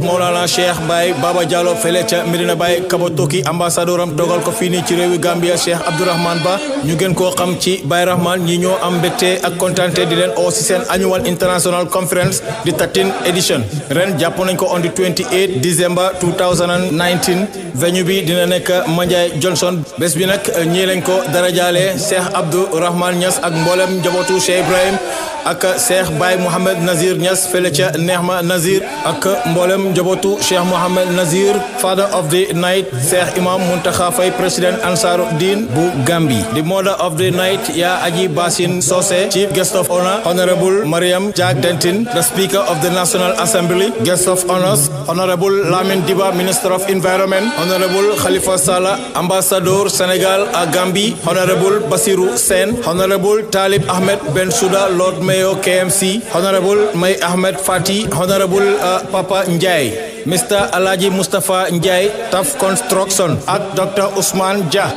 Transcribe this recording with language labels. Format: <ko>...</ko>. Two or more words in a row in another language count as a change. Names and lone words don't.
<wo>Maulana Cheikh Baye Baba Diallo fele ca Medina Baye Kabotoki ambassadeur am dogal ko fii nii ci réewi Gambia Cheikh Abdourahmane Ba ñu gën koo xam ci Baye Rahman ñi ñoo am mbégte ak kontante di leen oo si seen</wo> <en>annual international conference</en> <wo>di 13 edition ren jàpp nañ ko</wo> <en>on the 28 December 2019</en> <wo>venue bi dina nekk Manjai Johnson bés bi nag ñii lañ ko darajaale Cheikh Abdourahmane Niass ak mboolem njabootu Cheikh Ibrahim ak Cheikh Baye Mohamed Nazir Niass fele ca Nehma Nazir ak mboolem njabootu Cheikh Mohamed Nazir</wo> <en>father of the night</en> <wo>Cheikh Imam Muntaha Faye president Ansaruddin bu Gambie.</wo> <en>The mother of the night Ya Aji Basin Sose, chief guest of honor Honorable Mariam Jack Denton, the speaker of the National Assembly. Guest of honors Honorable Lamin Diba, Minister of Environment. Honorable Khalifa Salah, Ambassador Senegal à Gambie. Honorable Basirou Sen. Honorable Talib Ahmed Bensouda, Lord Mayor KMC. Honorable May Ahmed Fati. Honorable Papa Njai. Mr. Alaji Mustafa Njai, Taf Construction ak Dr. Ousmane Dia.</en>